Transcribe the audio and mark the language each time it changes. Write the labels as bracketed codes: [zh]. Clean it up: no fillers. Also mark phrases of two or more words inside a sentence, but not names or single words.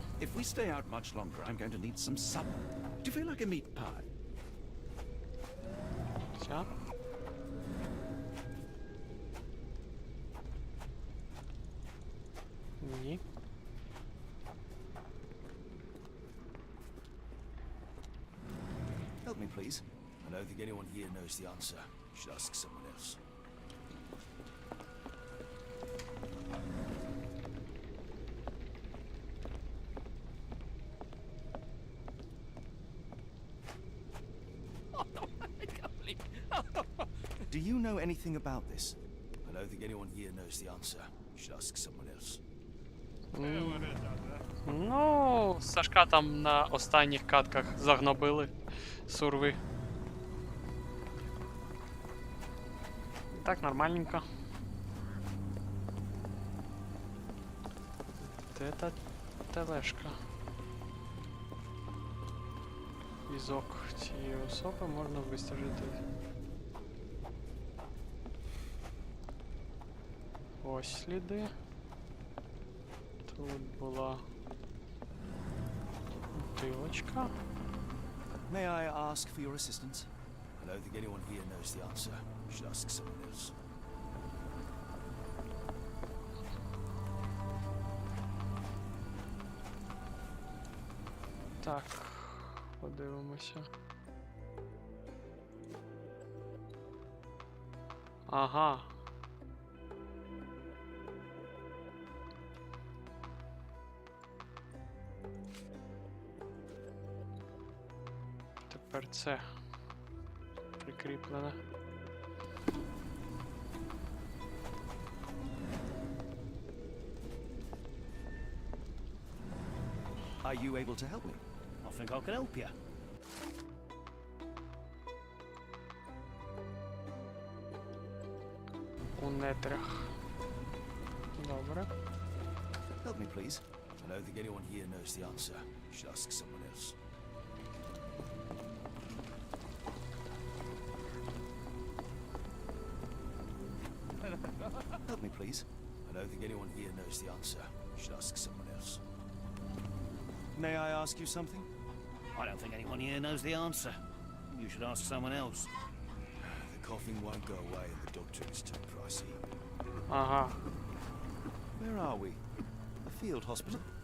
[en] If we stay out much longer, I'm going to need some supper. Do you feel like a meat pie? [uk] Ця? Ні. [en] Help me, please. I don't think anyone here knows the answer. You should ask someone else. Do you know anything about this? I don't think anyone here knows the answer. You should ask someone else. [uk] Ну, Сашка там на останніх катках загнобили сурви. Так, нормальненько. Де та тележка? Візок цієї особи можна вистежити. Ось сліди. Тут була бутилочка. [en] May I ask for your assistance? I don't think anyone here knows the answer. You should ask someone else. [uk] Так, подивимося. Ага. Тепер це прикріплене. [en] Are you able to help me? I think I can help you. [uk] У нетрях. Добре. [en] Help me, please. I don't think anyone here knows the answer. You should ask someone else. Help me, please. I don't think anyone here knows the answer. You should ask someone else. May I ask you something? I don't think anyone here knows the answer. You should ask someone else. The coughing won't go away and the doctor is too pricey. [uk] Ага. [en] Where are we? A field hospital?